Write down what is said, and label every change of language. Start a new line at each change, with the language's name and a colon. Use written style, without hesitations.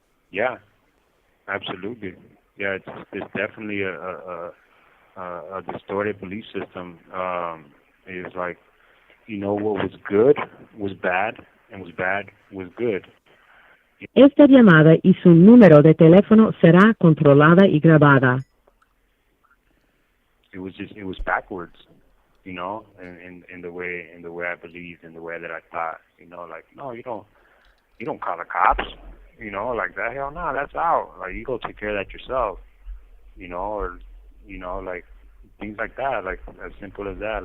English: Yeah, absolutely. Yeah, it's definitely a distorted belief system. It's like, what was good was bad, and was bad was good.
Spanish: Esta llamada y su número de teléfono será controlada y grabada.
English: It was backwards, in the way I believed, in the way that I thought, like, no, you don't call the cops, like that. Hell no, that's out. Like, you go take care of that yourself, or like things like that, like as simple as that.